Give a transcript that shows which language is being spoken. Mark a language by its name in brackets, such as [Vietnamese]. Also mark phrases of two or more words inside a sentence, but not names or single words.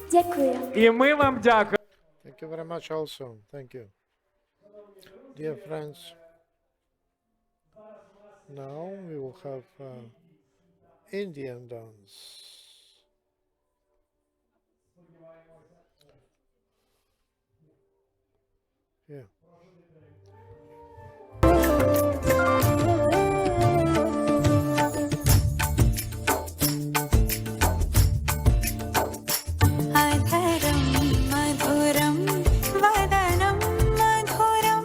[Ukrainian] дякую. І ми вам дякуємо. [English] Thank you very much also. Thank you. Dear friends, now we will have Indian dance. Yeah. [Sanskrit] अधरं मधुरं वदनं मधुरं